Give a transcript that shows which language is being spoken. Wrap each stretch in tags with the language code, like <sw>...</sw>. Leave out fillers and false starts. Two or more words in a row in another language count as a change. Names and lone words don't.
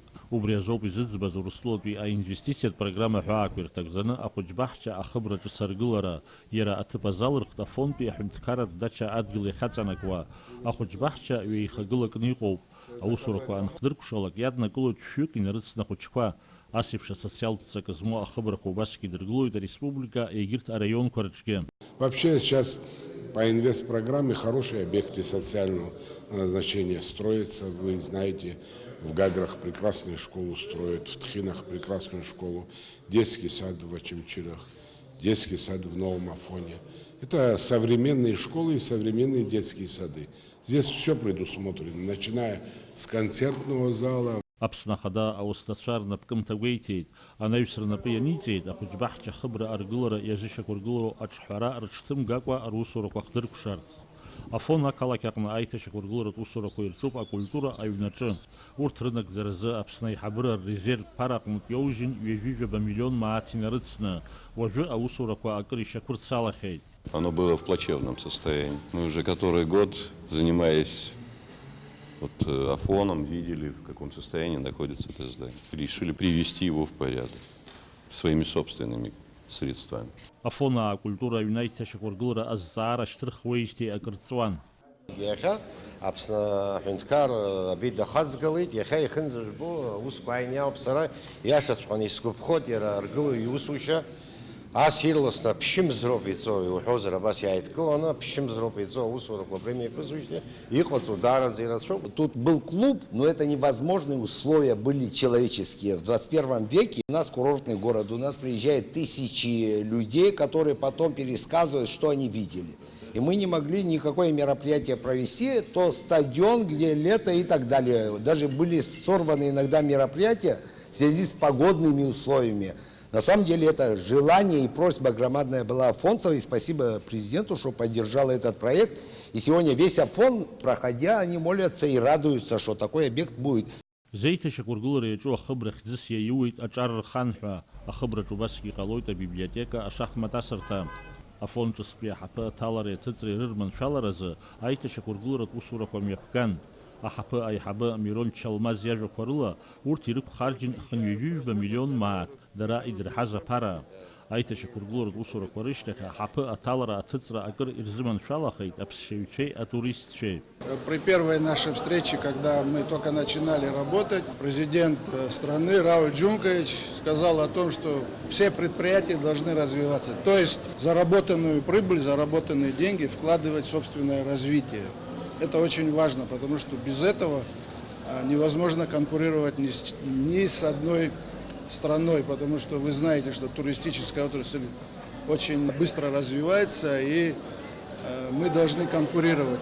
<ab>Убри азоуп изыӡбаз Урыстәылатәи аинвестициатә программа ҳәаақәа ирҭагӡаны ахәыҷ баҳча ахыбра ҿыц аргылара, иара аҭыԥ азалырхт Афонтәи аҳәынҭқарратә дача адгьыл иахьаҵанакуа. Ахәыҷ баҳча ҩеихагылакны иҟоуп. Аусурақәа анхдыркәшалак иаднакылоит шәҩык инарыцны ахәыҷқәа. Ас еиԥш асоциалтә ҵак змоу ахыбрақәа убасгьы идыргылоит ареспублика егьырҭ араионқәа рҿгьы.</ab> <ru>Вообще сейчас по инвестпрограмме хорошие объекты социального назначения строятся. Вы знаете, в Гаграх прекрасную школу строят, в Тхинах прекрасную школу, детский сад в Очимчирах, детский сад в Новом Афоне. Это современные школы и современные детские сады. Здесь все предусмотрено, начиная с концертного зала.</ru> <ab>Аԥсны ахада аусҭацәа рнапкымҭа гәеиҭеит, анаҩс рнапы ианиҵеит ахәыҷ баҳча ахыбра аргылара иазышьақәыргылоу аҿҳәара рыҽҭымгакәа русурақәа хдыркәшарц. Афон ақалақь аҟны аиҭашьақәыргыларатә усурақәа ирҿуп акультура аҩнаҿы. Урҭ рынагӡаразы Аԥсны аиҳабыра ррезерв ԥара аҟнытә иоужьын ҩажәижәаба миллион мааҭ инарыцны. Уажәы аусурақәа акыр ишьақәырцалахьеит.</ab> <ru>Оно было в плачевном состоянии. Мы уже который год, занимаясь Афоном, видели, в каком состоянии находится это здание. Решили привести его в порядок своими собственными средствами.</ru> <ab>Афона культура аҩнаиҭашьақәыргылара азҵаара шьҭырхуеижьҭеи акыр ҵуан. Иахьа Аԥсны аҳәынҭқар абит дахаҵгылеит, иахьа ихынӡажәбо аусқәа ааины сара иашаҵәҟьаны исгәаԥхоит иара аргылаҩ иусушьа. Ас ирласны ԥшьымзроуп иҵоу иуҳәозар, абас иааидкыланы ԥшьымзроуп иҵоу аусурақәа премиа ԥызушьҭи иҟаҵоу даараӡа ирацәоуп.</ab> <ru>Тут был клуб, но это невозможные условия были человеческие. В 21 веке у нас курортный город, у нас приезжают тысячи людей, которые потом пересказывают, что они видели. И мы не могли никакое мероприятие провести, то стадион, где лето и так далее. Даже были сорваны иногда мероприятия в связи с погодными условиями. На самом деле это желание и просьба громадная была Афонцева, и спасибо президенту, что поддержал этот проект. И сегодня весь Афон, проходя, они молятся и радуются, что такой объект будет.</ru> <ab>Зеиҭашьақәыргылара иаҿу ахыбра хьӡыс иаиуеит аҿар рхан ҳәа. Ахыбраҿ убасгьы иҟалоит абиблиотека, ашахмат асырҭа. Афон ҿыцтәи аҳаԥы аҭалареи аҭыҵреи рырманшәаларазы аиҭашьақәыргыларатә усурақәа мҩаԥган. Аҳаԥы аиҳабы Мирон Чалмаз иажәақәа рыла урҭ ирықәхарџьын хынҩажәижәба миллион мааҭ дара идырҳаз аԥара. Аиҭашьақәыргыларатә усурақәа рышьҭахь аҳаԥы аҭалара аҭыҵра акыр ирзыманшәалахеит аԥсшьаҩцәеи атуристцәеи.</ab> <ru>При первой нашей встрече, когда мы только начинали работать, президент страны Рауль Джункович сказал о том, что все предприятия должны развиваться. То есть заработанную прибыль, заработанные деньги вкладывать в собственное развитие. Это очень важно, потому что без этого невозможно конкурировать ни с одной страной, потому что вы знаете, что туристическая отрасль очень быстро развивается, и мы должны конкурировать.</ru>